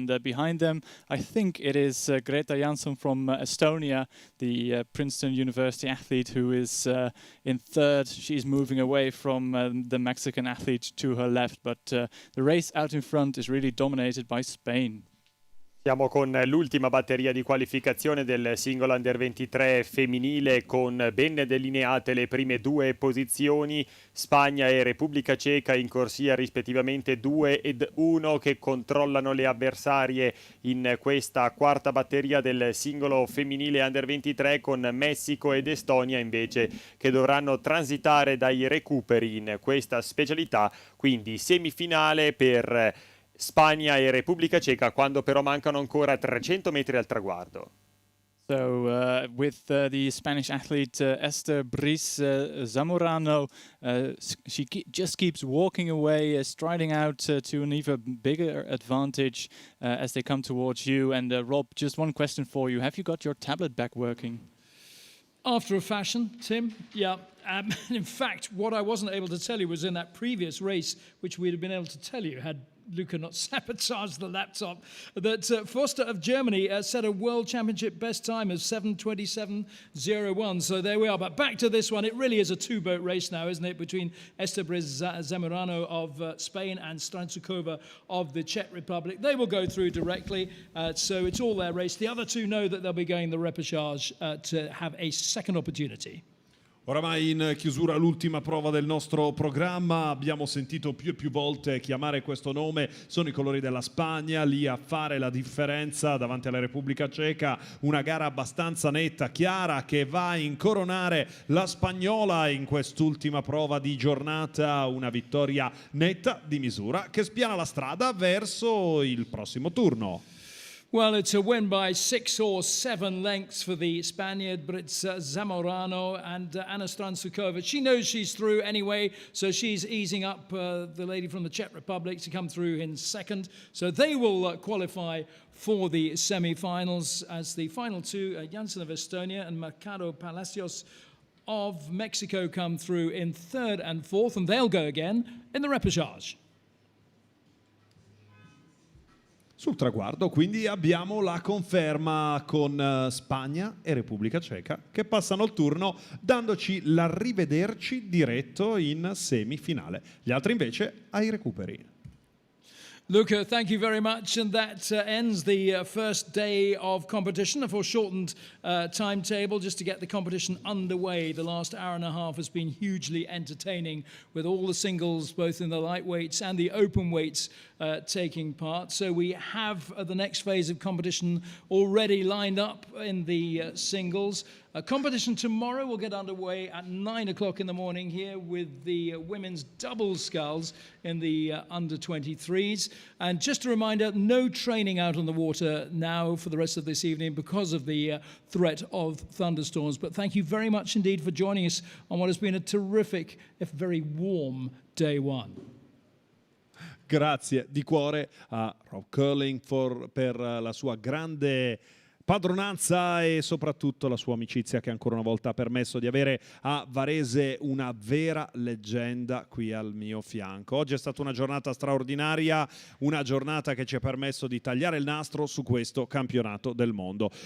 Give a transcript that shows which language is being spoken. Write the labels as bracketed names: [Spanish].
[English] And behind them, I think it is Greta Janssen from Estonia, the Princeton University athlete, who is in 3rd. She's moving away from the Mexican athlete to her left, but the race out in front is really dominated by Spain. [Italian] Siamo con l'ultima batteria di qualificazione del singolo Under 23 femminile, con ben delineate le prime 2 posizioni, Spagna e Repubblica Ceca in corsia rispettivamente 2 ed 1, che controllano le avversarie in questa 4ª batteria del singolo femminile Under 23, con Messico ed Estonia invece che dovranno transitare dai recuperi in questa specialità, quindi semifinale per Spagna e Repubblica Ceca, quando però mancano ancora 300 metri al traguardo. [English] So with the Spanish athlete Esther Briz Zamorano, just keeps walking away, striding out to an even bigger advantage as they come towards you. And Rob, just one question for you. Have you got your tablet back working? After a fashion, Tim, yeah. In fact, what I wasn't able to tell you was in that previous race, which we'd have been able to tell you had Luca not sabotaged the laptop, that Foster of Germany set a World Championship best time of 7:27.01. So there we are. But back to this one. It really is a two-boat race now, isn't it, between Esther Briz Zamorano of Spain and Strančíková of the Czech Republic. They will go through directly, so it's all their race. The other two know that they'll be going the repechage to have a second opportunity. [Italian] Oramai in chiusura l'ultima prova del nostro programma, abbiamo sentito più e più volte chiamare questo nome, sono i colori della Spagna lì a fare la differenza davanti alla Repubblica Ceca, una gara abbastanza netta, chiara, che va a incoronare la spagnola in quest'ultima prova di giornata, una vittoria netta di misura che spiana la strada verso il prossimo turno. [English] Well, it's a win by 6 or 7 lengths for the Spaniard Briz Zamorano and Anna Strančíková. She knows she's through anyway, so she's easing up the lady from the Czech Republic to come through in second. So they will qualify for the semi-finals as the final two, Janssen of Estonia and Mercado Palacios of Mexico, come through in third and fourth, and they'll go again in the repechage. [Italian] Sul traguardo quindi abbiamo la conferma con Spagna e Repubblica Ceca che passano il turno dandoci l'arrivederci diretto in semifinale. Gli altri invece ai recuperi. [English] Luca, thank you very much. And that ends the first day of competition, a foreshortened timetable just to get the competition underway. The last hour and a half has been hugely entertaining with all the singles, both in the lightweights and the open weights, taking part. So we have the next phase of competition already lined up in the singles. Competition tomorrow will get underway at 9 o'clock in the morning here with the women's double sculls in the under-23s. And just a reminder, no training out on the water now for the rest of this evening because of the threat of thunderstorms. But thank you very much indeed for joining us on what has been a terrific, if very warm, day one. [Italian] Grazie di cuore a Rob Curling per la sua grande padronanza e soprattutto la sua amicizia che ancora una volta ha permesso di avere a Varese una vera leggenda qui al mio fianco. Oggi è stata una giornata straordinaria, una giornata che ci ha permesso di tagliare il nastro su questo campionato del mondo.